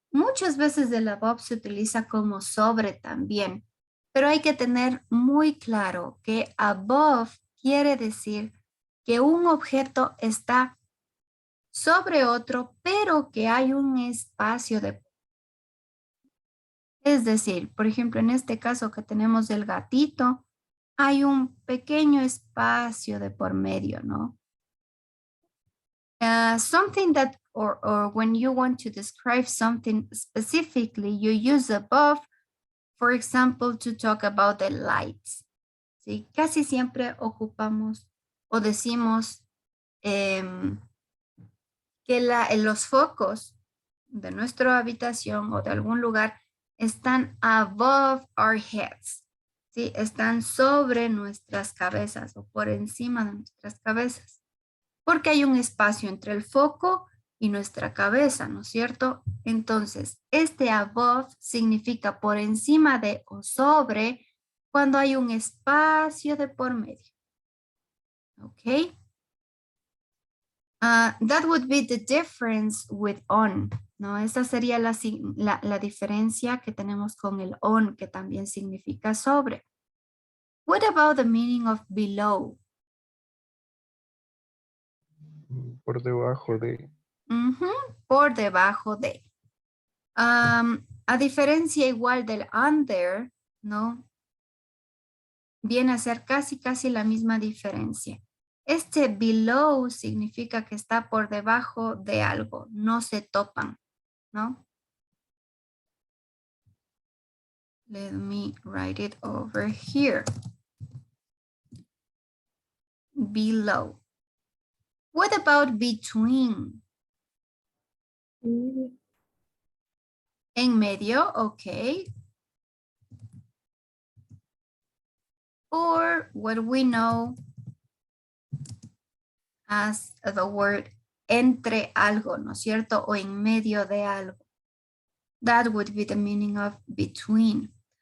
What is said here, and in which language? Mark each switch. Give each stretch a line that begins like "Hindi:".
Spanish: Muchas veces el above se utiliza como sobre también, pero hay que tener muy claro que above quiere decir que un objeto está sobre otro, pero que hay un espacio de. Es decir, por ejemplo, en este caso que tenemos el gatito, hay un pequeño espacio de por medio, ¿no?
English: Something that, or when you want to describe something specifically, you use above, for example, to talk about the lights.
Spanish: ¿Sí? Casi siempre ocupamos o decimos que los focos de nuestra habitación o de algún lugar están
English: above our heads.
Spanish: ¿Sí? Están sobre nuestras cabezas o por encima de nuestras cabezas. Porque hay un espacio entre el foco y nuestra cabeza, ¿no es cierto? Entonces, este above significa por encima de o sobre cuando hay un espacio de por medio. ¿Ok?
English: That would be the difference with on, ¿no?
Spanish: Esa sería la diferencia que tenemos con el on, que también significa sobre.
English: What about the meaning of below?
Spanish: Por debajo de. Por debajo de. A diferencia igual del under, ¿no? Viene a ser casi la misma diferencia. Este below significa que está por debajo de algo, no se topan, ¿no?
English: Let me write it over here. Below. What about between?
Spanish: En medio, okay.
English: Or what we know as the word
Spanish: entre algo, ¿no es cierto? O en medio de algo.
English: That would be the meaning of between.